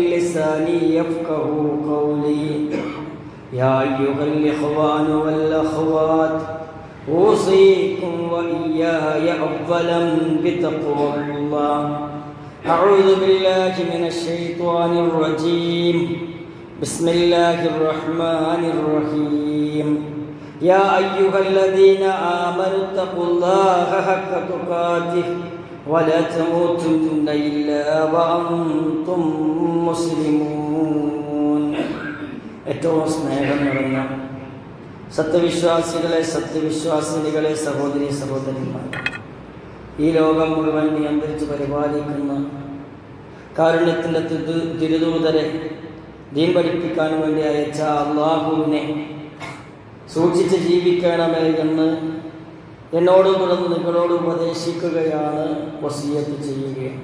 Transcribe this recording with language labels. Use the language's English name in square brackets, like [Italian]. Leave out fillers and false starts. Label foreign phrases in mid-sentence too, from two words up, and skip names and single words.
[Arabic] لساني يفقهوا قولي يا أيها الإخوان والأخوات أوصيكم وإياي أولا بتقوى الله أعوذ بالله من الشيطان الرجيم بسم الله الرحمن الرحيم يا أيها الذين آمنوا اتقوا الله حق تقاته ولا تموتن إلا وأنتم [Malayalam] مسلمون ഏറ്റവും സ്നേഹം നിറഞ്ഞ സത്യവിശ്വാസികളെ സത്യവിശ്വാസിനികളെ സഹോദരി സഹോദരന്മാർ, ഈ ലോകം മുഴുവൻ നിയന്ത്രിച്ച് പരിപാലിക്കുന്ന കാരുണ്യത്തിൻ്റെ തിരുദൂതരെ ദീൻ പഠിപ്പിക്കാൻ വേണ്ടി അയച്ച അള്ളാഹുവിനെ സൂക്ഷിച്ച് ജീവിക്കണമേ എന്ന് എന്നോട് തുടർന്ന് നിങ്ങളോട് ഉപദേശിക്കുകയാണ്, വസിയത്ത് ചെയ്യുകയാണ്.